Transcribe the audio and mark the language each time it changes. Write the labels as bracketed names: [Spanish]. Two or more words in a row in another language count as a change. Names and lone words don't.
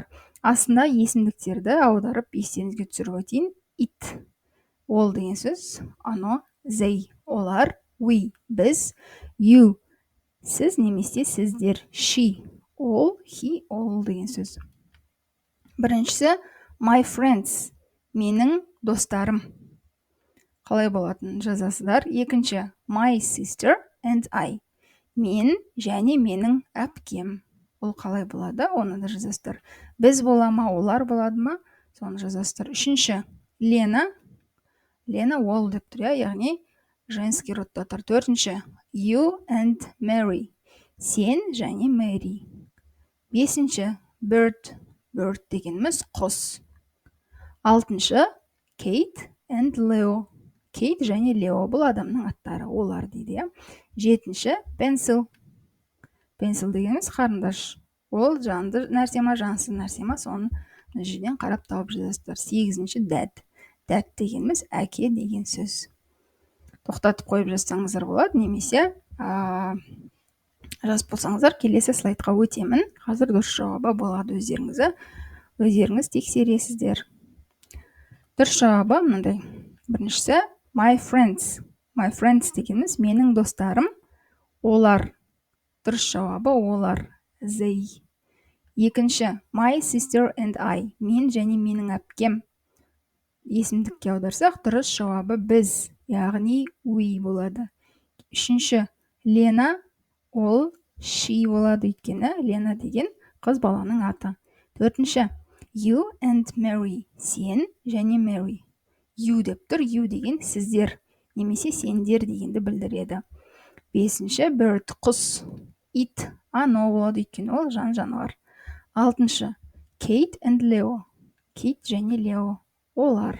[Kazakh] Астында есімдіктерді аударып естеріңізге түсіріп өтейін. It ол деген сөз, ано they олар, we біз, you сіз немесе сіздер, she ол, he ол деген сөз. Біріншісі [English] my friends [Kazakh] менің достарым қалай болатынын жазасыздар. Екінші [English] my sister and I [Kazakh] мен және менің әпкем ол қалай болады, оны да жазасыздар. Біз бола ма, олар болады ма, соны жазасыздар. Үшінші Лена ол деп тұр, яғни [Russian] женский родта [Kazakh] тұр. Төртінші [English] you and Mary [Kazakh] сен және Mary. Бесінші bird дегеніміз құс. Алтыншы [English] Kate and Leo [Kazakh] Кейт және Лео бұл адамның аттары, олар дейді. Жетінші pencil дегеніміз қарындаш. Ол жанды нәрсе ма, жансыз нәрсе ма, соны жерден қарап тауып жазасыздар. Сегізінші dad дегеніміз әке деген сөз. Тоқтатып қойып жазсаңыздар болады, немесе жазып болсаңыздар келесі слайдқа өтемін. Қазір дұрыс жауабы болады, өздеріңіз тексересіздер. Дұрыс жауабы мынандай. Біріншісі [English] my friends [Kazakh] дегеніміз менің достарым, олар. Дұрыс жауабы олар, they. Екінші [English] my sister and I [Kazakh] мен және менің әпкем. Есімдікке аударсақ, дұрыс жауабы біз, яғни we болады. Үшінші Лена ол she болады, өйткені Лена деген қыз баланың аты. Төртінші [English] you and Mary [Kazakh] сен және Mary. You деп тұр, you деген сіздер немесе сендер дегенді білдіреді. Бесінші bird құс. It ано болады, өйткені ол жануар. Алтыншы [English] Kate and Leo [Kazakh] Kate және Leo олар.